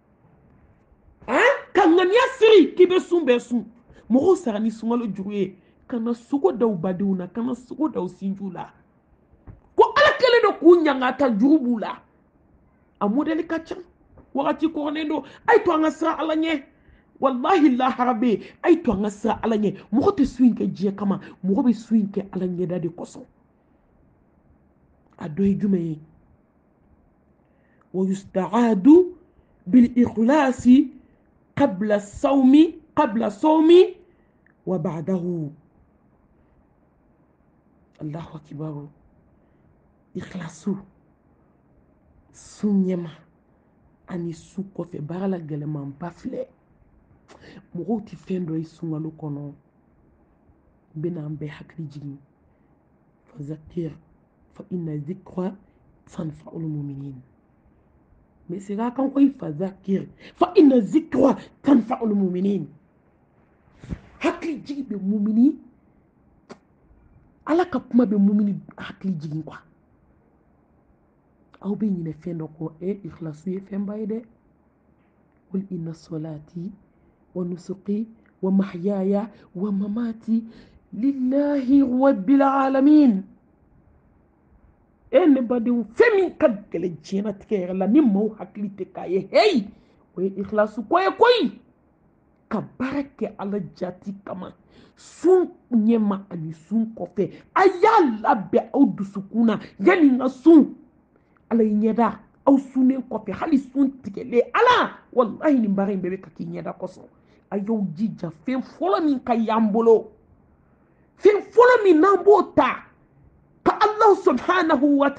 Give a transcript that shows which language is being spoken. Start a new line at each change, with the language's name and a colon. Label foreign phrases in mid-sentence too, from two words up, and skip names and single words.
Bambara: ka ŋaniya siri k'i bɛ sun bɛɛ sun mɔgɔw sara ni sunkalo juru ye kana sogo da u badenw na kana sogo da u sinjiw la ko ala kɛlen don k'u ɲangata juru b'u la a modɛli ka ca wagati kɔrɔlen don a ye to an ka siran ala ɲɛ wallahi lahara bɛ yen a ye to an ka siran ala ɲɛ mɔgɔ tɛ su in kɛ diɲɛ kama mɔgɔ bɛ su in kɛ ala ɲɛda de kosɔn a dɔ ye jumɛn ye
Arabic: ويستعد بالإخلاص قبل الصوم وبعده الله أكبر الإخلاص
Bambara: sun ɲɛma ani su kɔfɛ baara la gɛlɛmanba filɛ mɔgɔw tɛ fɛn dɔ ye sunkalo kɔnɔ n bɛna an bɛɛ hakili jigin
Arabic: فذكر فإن الذكرى تنفع المؤمنين
French: mais c'est là quand il
Arabic: فذكر فإن الذكرى تنفع المؤمنين
Bambara: hakili jigin bɛ mumini ala ka kuma bɛ mumini hakili jigin quoi aw bɛ ɲinɛ fɛn dɔ kɔ ikhlasu ye fɛnba ye dɛ
Arabic: قل إن صلاتي ونسكي ومحياي ومماتي لله رب العالمين
Bambara: ne badenw fɛn min ka gɛlɛn diɲɛlatigɛ yɛrɛ la ni maaw hakili tɛ k'a ye heyi o ye ikhlasu ko ye koyi ka baara kɛ ala jati kama sun ɲɛma ani sun kɔfɛ a y'a labɛn aw dusukun na yanni n ka sun ala y'i ɲɛda aw sunnen kɔfɛ hali sun tigɛlen ala wallahi nin baara in bɛɛ bɛ ka k'i ɲɛda kosɔn a y'aw jija fɛn fɔlɔ min ka y'an bolo fɛn fɔlɔ min n'an b'o ta ka ala
Arabic: سبحانه و